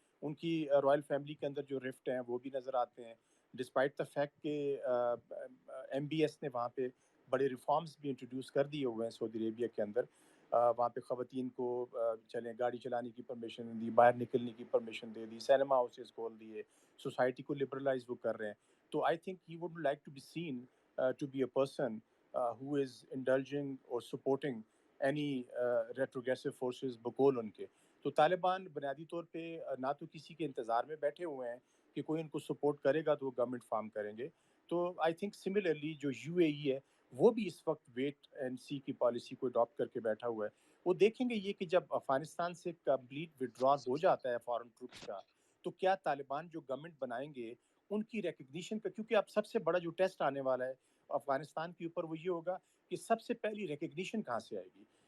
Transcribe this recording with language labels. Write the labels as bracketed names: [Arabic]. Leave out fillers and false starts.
[Hindi] उनकी royal family के अंदर जो रिफ्ट हैं वो भी नज़र आते हैं [English] despite the fact [Hindi] कि MBS ने वहाँ पे बड़े रिफॉर्म्स भी इंट्रोड्यूस कर दिए हुए हैं सऊदी अरेबिया के अंदर. वहाँ पे ख़वातीन को चलें गाड़ी चलाने की परमिशन दी, बाहर निकलने की परमिशन दे दी, सिनेमा हाउसेस खोल दिए, सोसाइटी को लिबरलाइज वो कर रहे हैं. [English] So I think he would like to be seen to be a person who is indulging or supporting any retrogressive forces [Hindi] बकौल उनके. तो तालिबान बुनियादी तौर पे ना तो किसी के इंतज़ार में बैठे हुए हैं कि कोई उनको सपोर्ट करेगा तो वो गवर्नमेंट फॉर्म करेंगे. तो आई थिंक सिमिलरली जो UAE है वो भी इस वक्त वेट एंड सी की पॉलिसी को अडॉप्ट करके बैठा हुआ है. वो देखेंगे ये कि जब अफगानिस्तान से कंप्लीट विड्रॉल हो जाता है फॉरेन ट्रूप्स का तो क्या तालिबान जो गवर्नमेंट बनाएंगे उनकी रिकग्निशन का क्योंकि अब सबसे बड़ा जो टेस्ट आने वाला है अफगानिस्तान के ऊपर वो ये होगा कि सबसे पहली रिकग्निशन कहाँ से आएगी.